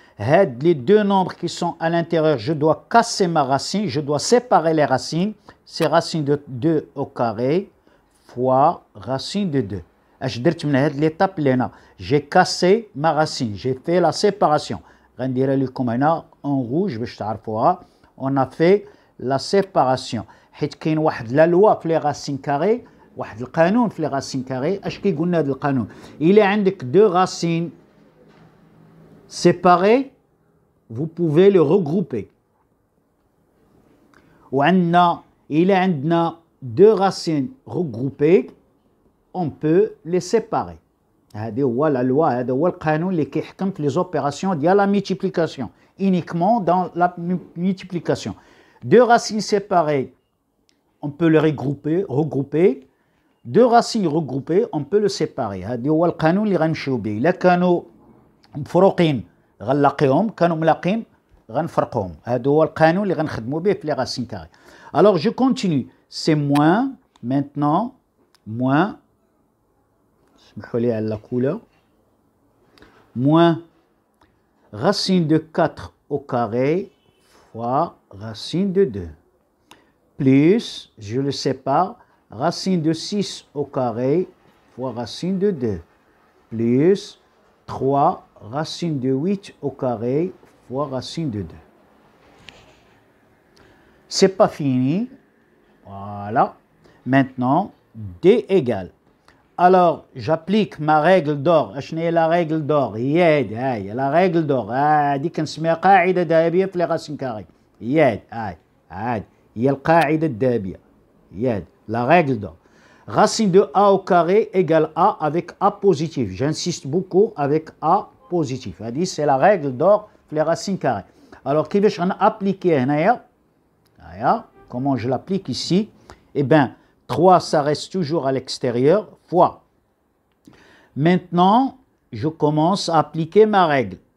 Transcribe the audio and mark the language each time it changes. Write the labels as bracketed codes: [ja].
[fr] Les deux nombres qui sont à l'intérieur, je dois casser ma racine, je dois séparer les racines. C'est racine de 2 au carré fois racine de 2. L'étape j'ai cassé ma racine, j'ai fait la séparation. En rouge, on a fait la séparation. [ar] حيت كاين واحد لا لوا في لي راسين كاري واحد القانون في لي راسين كاري اش كيقولنا هذا القانون الا عندك دو راسين [fr] séparés vous pouvez le regrouper [ar] وعندنا الا عندنا [fr] deux racines regroupées on peut les séparer. [ar] هذا هو la loi, هذا هو القانون اللي كيحكم في les opérations ديال [fr] la multiplication, uniquement dans la multiplication. Deux racines séparées, on peut les regrouper. Deux racines regroupées, on peut le séparer. [ar] هذا هو القانون اللي غنمشيو به. إلا كانوا مفروقين غنلاقيهم، كانوا ملاقين غنفرقهم. هذا هو القانون اللي غنخدموا به في les racines carrées. [fr] Alors je continue. C'est moins, maintenant, moins, [ar] اسمحوا لي على [fr] la couleur, moins racine de 4 au carré fois racine de 2, plus, je le sépare, racine de 6 au carré fois racine de 2, plus 3 racine de 8 au carré fois racine de 2. C'est pas fini. Voilà. Maintenant, D égale. Alors, j'applique ma règle d'or. [ar] شنو هي [fr] la règle d'or؟ هي la règle d'or. [ar] هذه كنسميها قاعدة ذهبية في لي راسين كاري. هي القاعدة الذهبية. [fr] La règle d'or. Racine de A au carré égale A avec A positif. J'insiste beaucoup avec A positif. هذه c'est la règle d'or [ar] في لي راسين كاري. [fr] Alors, [ar] كيفاش غنابليكي هنايا؟ [fr] Comment je l'applique ici? Eh bien, 3, ça reste toujours à l'extérieur, fois. Maintenant, je commence à appliquer ma règle.